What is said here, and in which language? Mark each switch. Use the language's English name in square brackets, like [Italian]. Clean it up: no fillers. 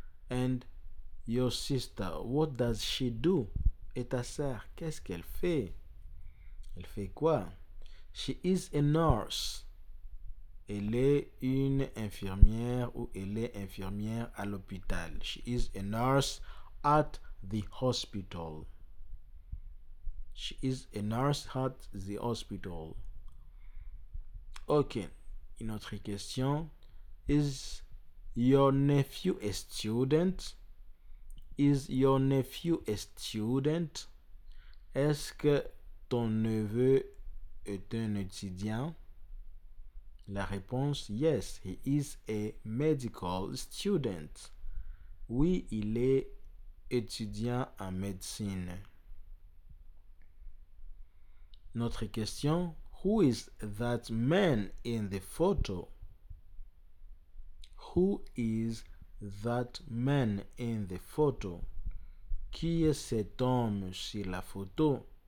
[English] And your sister, what does she do? [French] Et ta sœur, qu'est-ce qu'elle fait? Elle fait quoi? [English] She is a nurse. [French] Elle est une infirmière ou elle est infirmière à l'hôpital. [English] She is a nurse at the hospital. She is a nurse at the hospital. [French] Ok, une autre question. [English] Is your nephew a student? Is your nephew a student? [French] Est-ce que ton neveu est un étudiant? La réponse, [English] yes, he is a medical student. [French] Oui, il est étudiant en médecine. Notre question, [English] who is that man in the photo? Who is that man in the photo? [French] Qui est cet homme sur la photo?